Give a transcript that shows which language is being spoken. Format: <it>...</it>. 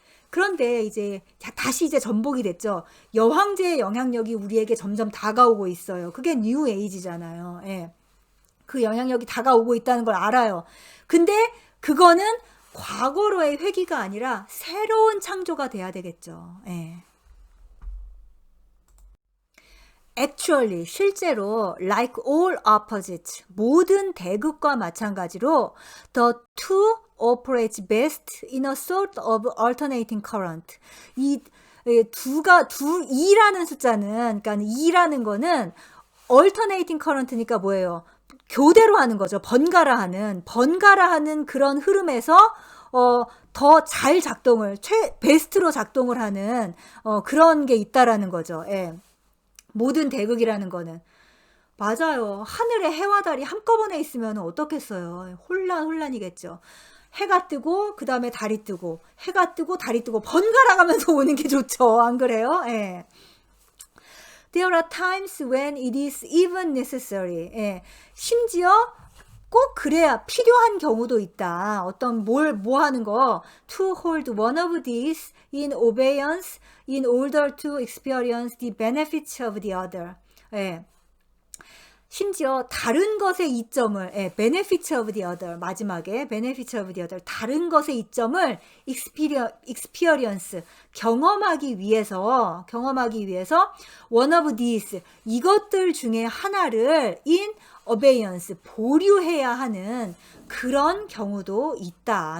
<ko>그런데 이제 다시 이제 전복이 됐죠. 여황제의 영향력이 우리에게 점점 다가오고 있어요. 그게 뉴 에이지잖아요. 예. 그 영향력이 다가오고 있다는 걸 알아요. 근데 그거는 과거로의 회귀가 아니라 새로운 창조가 돼야 되겠죠. 예.</ko> <en>Actually,</en> <ko>실제로</ko> <en>like all opposites,</en> <ko>모든 대극과 마찬가지로</ko> <en>the two operates best in a sort of alternating current.</en> <ko>이 이라는 숫자는, 그러니까 2라는 거는</ko> <en>alternating current</en> <ko>니까 뭐예요? 교대로 하는 거죠. 번갈아 하는 그런 흐름에서 더 잘 작동을, 베스트로 작동을 하는 그런 게 있다라는 거죠. 예. 모든 대극이라는 거는. 맞아요. 하늘에 해와 달이 한꺼번에 있으면 어떻겠어요. 혼란이겠죠. 해가 뜨고 그 다음에 달이 뜨고 해가 뜨고 달이 뜨고 번갈아 가면서 오는 게 좋죠. 안 그래요? 예.</ko> <en>There are times when it is even necessary.</en> <ko>예. 심지어 꼭 그래야 필요한 경우도 있다. 어떤 뭐 하는 거</ko> <en>to hold one of these in obedience in order to experience the benefits of the other.</en> <ko>예. 심지어 다른 것의 이점을</ko> <en>benefits of the other</en> <ko>마지막에</ko> <en>benefits of the other</en> <ko>다른 것의 이점을 experience 경험하기 위해서</ko> <en>one of these</en> <ko>이것들 중에 하나를</ko> <en>in obedience</en> <ko>보류해야 하는 그런 경우도 있다.</ko>